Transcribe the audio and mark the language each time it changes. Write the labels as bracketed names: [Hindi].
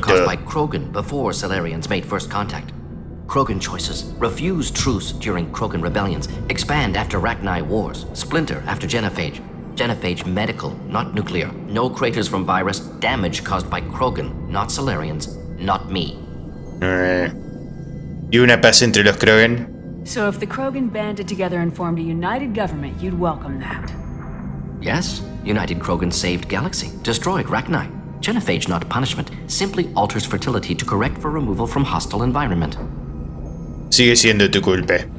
[English] Caused by Krogan before Salarians made first contact. Krogan choices, refuse truce during Krogan rebellions, expand after Rachni wars, splinter after genophage. Genophage medical, not nuclear. No craters from virus, damage caused by Krogan, not Salarians, not me. [Spanish] ¿Y una paz entre los Krogan? [English] So if the Krogan banded together and formed a united government, you'd welcome that. Yes, United Krogan saved Galaxy, destroyed Rachni. Genophage, not punishment, simply alters fertility to correct for removal from hostile environment. [Spanish] Sigue siendo tu culpa.